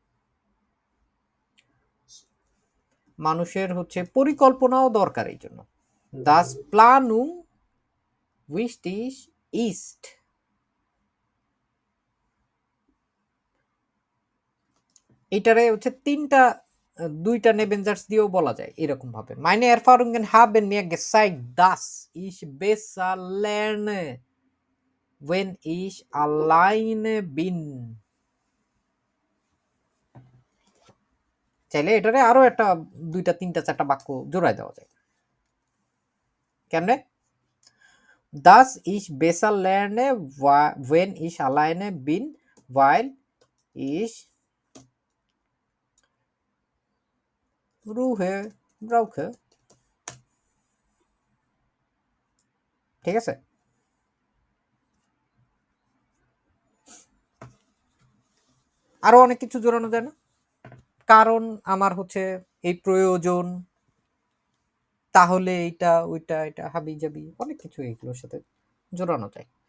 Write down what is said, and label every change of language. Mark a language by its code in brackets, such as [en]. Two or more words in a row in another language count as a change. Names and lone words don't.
[bn] মানুষের হচ্ছে পরিকল্পনাও দরকার এই জন্য, [de] das Planung wichtig ist. [bn] এটারে হচ্ছে দুইটা নেবেনজার্স দিয়েও বলা যায় এরকম ভাবে। [de] Meine Erfahrungen haben mir gezeigt, dass ich besser lerne, wenn ich alleine bin. [bn] চাইলে এটারে আরো একটা 2টা 3টা 4টা বাক্য জোড়ায় দেওয়া যায়। কেমনে? [de] dass ich besser lerne, wenn ich alleine bin, weil ich Ruhe brauche. [bn] ঠিক আছে? আরো অনেক কিছু জোড়ানো যায় না? কারণ আমার হচ্ছে এই প্রয়োজন, তাহলে এইটা ওইটা এটা হাবি জাবি অনেক কিছু এগুলোর সাথে জোড়ানো যায়।